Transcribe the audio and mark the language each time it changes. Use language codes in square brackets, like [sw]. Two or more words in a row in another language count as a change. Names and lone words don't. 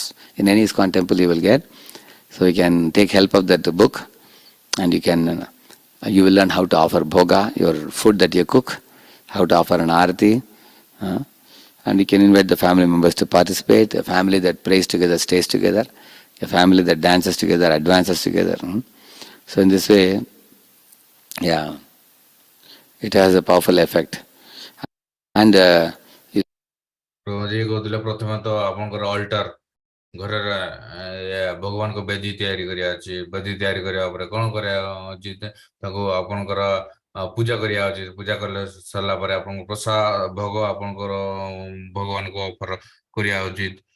[en] In any ISKCON temple you will get. So you can take help of that book, and you will learn how to offer bhoga, your food that you cook, how to offer an arati, and you can invite the family members to participate. A family that prays together stays together. A family that dances together advances together. So in this way, yeah, it has a powerful effect. And [or] ଯେ କହୁଥିଲେ ପ୍ରଥମେ ତ ଆପଣଙ୍କର ଅଲ୍ଟର ଘରର ଭଗବାନଙ୍କ ବେଦୀ ତିଆରି କରିବା ଅଛି। ବେଦୀ ତିଆରି କରିବା ପରେ କ'ଣ କରିବା ଉଚିତ, ତାକୁ ଆପଣଙ୍କର ପୂଜା କରିବା ଉଚିତ। ପୂଜା କଲେ ସରିଲା ପରେ ଆପଣଙ୍କ ପ୍ରସାଦ ଭୋଗ ଆପଣଙ୍କର ଭଗବାନଙ୍କୁ ଅଫର କରିବା ଉଚିତ।